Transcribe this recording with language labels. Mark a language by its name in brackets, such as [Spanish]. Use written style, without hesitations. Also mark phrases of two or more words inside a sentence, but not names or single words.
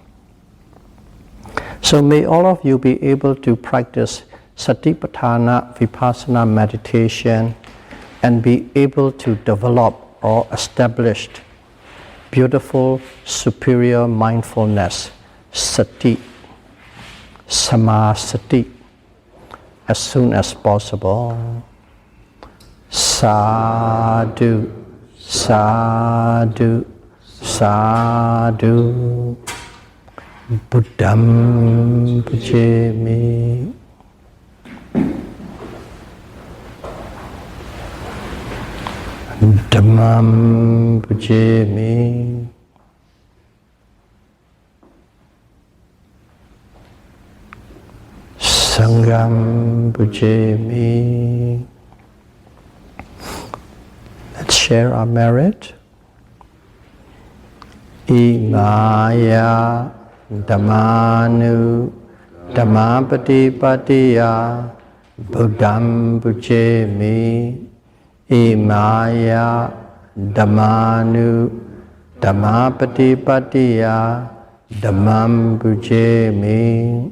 [English] So may all of you be able to practice Satipatthana Vipassana meditation and be able to develop or establish beautiful superior mindfulness, sati, samasati, as soon as possible. [Pali] Sadhu, sadhu, sadhu. Buddham pujami. Dhammam pujami. Sangham pujami. [English] Let's share our merit. [Pali] Imaya Dhammanu Dhammapatipatiya Buddham pujami. Imaya Dhammanu Dhammapatipatiya Dhammam pujami.